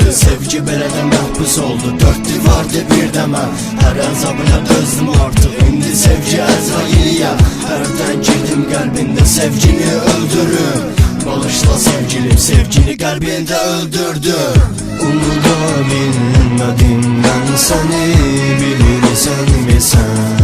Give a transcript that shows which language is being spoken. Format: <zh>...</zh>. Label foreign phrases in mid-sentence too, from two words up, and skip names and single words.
<az>Sevgi belə də məhbus oldu, dörd divardı bir də mən. Hər əzabına dözdüm artıq, indi sevgi Əzrailiyə. Hərdən girdim qəlbində, sevgini öldürüm. Bağışla sevgilim, sevgini qəlbində öldürdüm.</az> <tr>Umuda bilmedim ben seni, bilirsen mi sen?</tr>